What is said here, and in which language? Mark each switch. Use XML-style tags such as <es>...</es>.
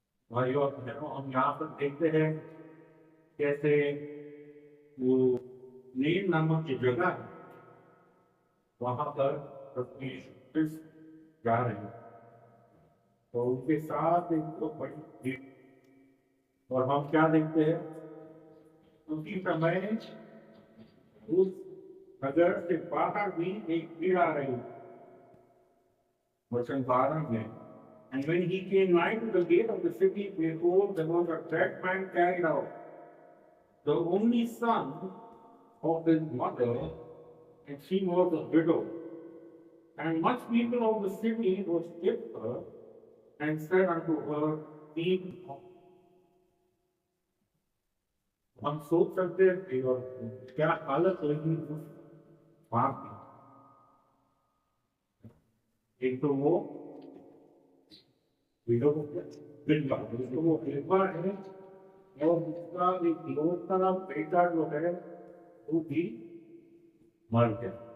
<hi>भाइयों और बहनों, हम यहाँ पर देखते हैं कैसे वो नील नामक की जगह है, वहां पर प्रभु यीशु क्रिस्त जा रहे हैं तो उनके साथ एक तो बड़ी भीड़। और हम क्या देखते हैं उसी समय उस नगर से बाहर भी एक भीड़ आ रही है। वचन 12 में</hi> <en>And when he came nigh to the gate of the city, behold, there was a dead man carried out, the only son of his mother, and she was a widow. And much people of the city worshipped her, and said unto her, Weep not.</en> <hi>हम सोच सकते हैं और क्या हालत होगी उस वहां की। एक तो वो विधवा वो विधवा है और उसका एक इकलौता बेटा जो है वो भी मर गया।</hi>